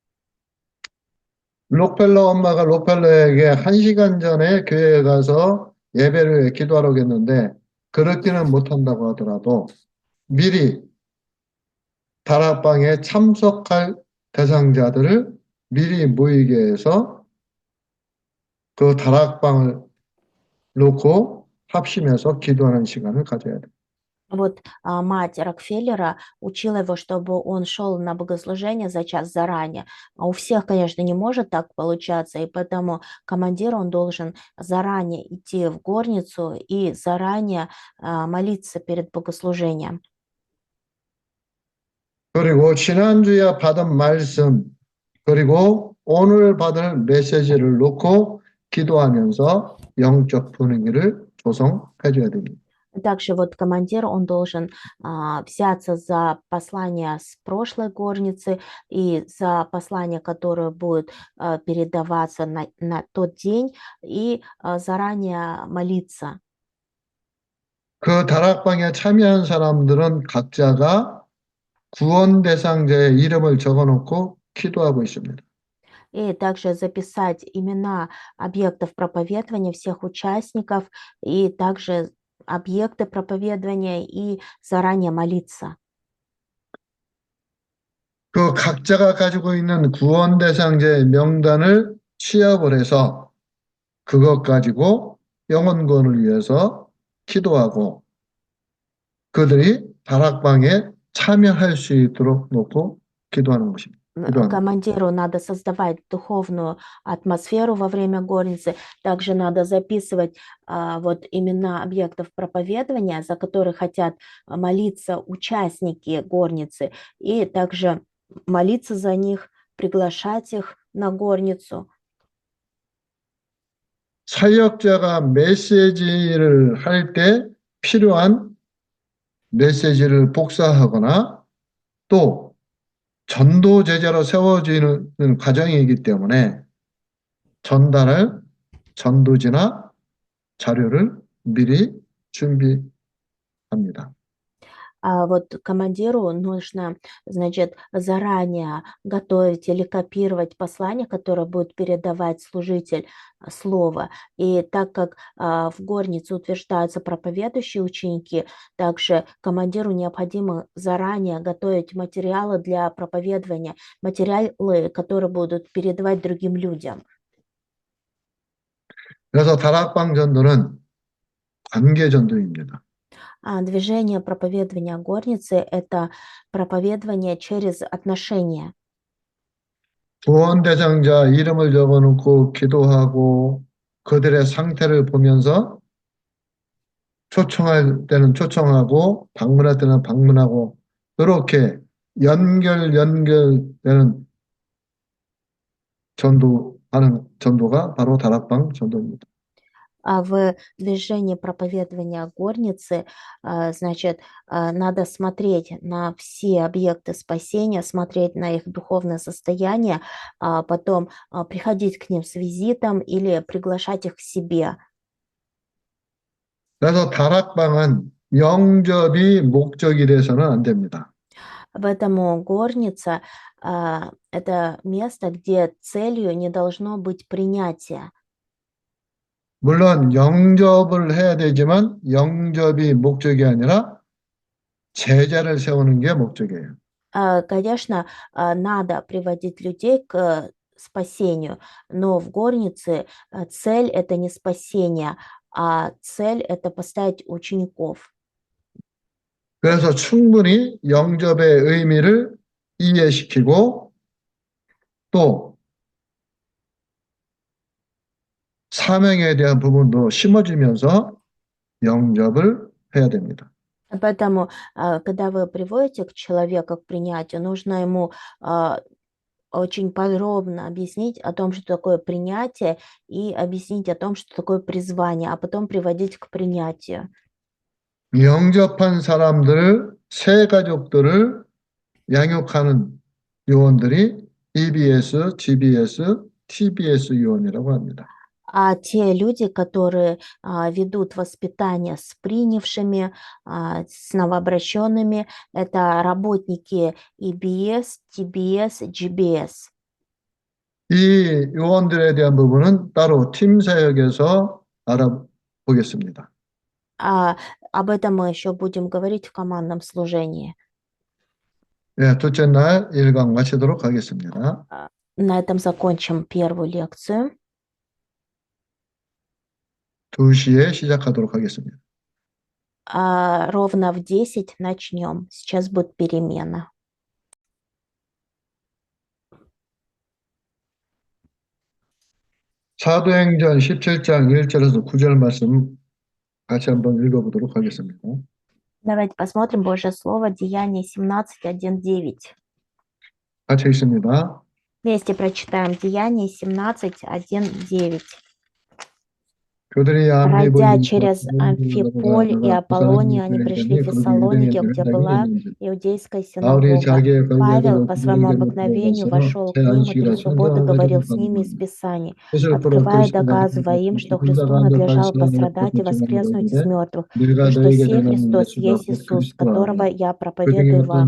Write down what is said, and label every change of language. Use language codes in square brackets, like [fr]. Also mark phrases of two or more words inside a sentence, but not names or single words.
[ko] 록펠러 엄마가 록펠러에게 1시간 전에 교회에 가서 예배를 기도하라고 했는데 그렇게는 못한다고 하더라도 미리 다락방에 참석할 대상자들을 미리 모이게 해서 그 다락방을 놓고 합심해서 기도하는 시간을 가져야 돼요. [ru] Вот мать Рокфеллера учила его, чтобы он шел на богослужение за час заранее. А у всех, конечно, не может так получаться, и поэтому командир, он должен заранее идти в горницу и заранее молиться перед богослужением. [ko] 그리고 지난주에 받은 말씀, 그리고 오늘 받을 메시지를 놓고 기도하면서 영적 분위기를 조성해 줘야 됩니다. [ru] Также вот командир, он должен взяться за послание с прошлой горницы и за послание, которое будет передаваться на тот день, и заранее молиться. [ko] 그 다락방에 참여한 사람들은 각자가 구원 대상자의 이름을 적어 놓고 기도하고 있습니다. [ru] И также записать имена объектов проповедования всех участников, и также объекты проповедования, и заранее молиться. [ko] 그 각자가 가지고 있는 구원 대상자의 명단을 취합을 해서 그것 가지고 영혼 구원을 위해서 기도하고 그들이 다락방에 참여할 수 있도록 놓고 기도하는 것입니다. 기도하는 [ru] Командиру надо создавать духовную атмосферу во время горницы. Также надо записывать вот имена объектов проповедования, за которые хотят молиться участники горницы, и также молиться за них, приглашать их на горницу. [ko] 사역자가 메시지를 할 때 필요한 메시지를 복사하거나 또 전도 제자로 세워지는 과정이기 때문에 전달할 전도지나 자료를 미리 준비합니다. [ru] Вот командиру нужно, значит, заранее готовить или копировать послание, которое будет передавать служитель слова. И так как в горнице утверждаются проповедующие ученики, также командиру необходимо заранее готовить материалы для проповедования, материалы, которые будут передавать другим людям. [ko] 그래서 다락방 전도는 관계 전도입니다. [ru] Движение проповедования горницы– это проповедование через отношения. [ko] 구원 대상자 이름을 적어놓고 기도하고 그들의 상태를 보면서 초청할 때는 초청하고 방문할 때는 방문하고 이렇게 연결되는 전도하는 전도가 바로 다락방 전도입니다. [ru] В движении проповедования горницы, значит, надо смотреть на все объекты спасения, смотреть на их духовное состояние, потом приходить к ним с визитом или приглашать их к себе. [ko] 그래서 다락방은 영접이 목적이 돼서는 안 됩니다. [ru] Поэтому горница это место, где целью не должно быть принятие. [ko] 물론 영접을 해야 되지만 영접이 목적이 아니라 제자를 세우는 게 목적이에요. [ru] Конечно, надо приводить людей к спасению, но в горнице цель это не спасение, а цель это поставить учеников. [ko] 그래서 충분히 영접의 의미를 이해시키고 또 사명에 대한 부분도 심어주면서 영접을 해야 됩니다. [ru] Поэтому, когда вы приводите к человеку к принятию, нужно ему очень подробно объяснить о том, что такое принятие, и объяснить о том, что такое призвание, а потом приводить к принятию. [ko] 영접한 사람들을 새 가족들을 양육하는 요원들이 EBS, GBS, TBS 요원이라고 합니다. [ru] А те люди, которые ведут воспитание с принявшими, с новообращенными, это работники EBS, TBS, GBS. [ko] 이 요원들에 대한 부분은 따로 팀 사역에서 알아보겠습니다. [ru] Об этом мы еще будем говорить в командном служении. [ko] 네, 둘째 날 1강 마치도록 하겠습니다. [ru] На этом закончим первую лекцию. [ko] 2시에 시작하도록 하겠습니다. [ru] Ровно в 10 начнем. Сейчас будет перемена. [ko] 사도행전 17장 1절에서 9절 말씀 같이 한번 읽어보도록 하겠습니다. [ru] Давайте посмотрим Божье Слово, Деяние 17, 1, 9. [ko] 같이 읽습니다. [ru] Вместе прочитаем Деяние 17, 1, 9. [ko] 그들이 [ru] Пройдя через Амфиполь и Аполлонию, они пришли в Фессалоники, где была иудейская синагога. Павел по своему обыкновению вошел к ним и без свободы говорил с ними из Писаний, открывая и доказывая им, что Христу надлежало пострадать и воскреснуть из мертвых, и что сей Христос есть Иисус, которого я проповедую вам.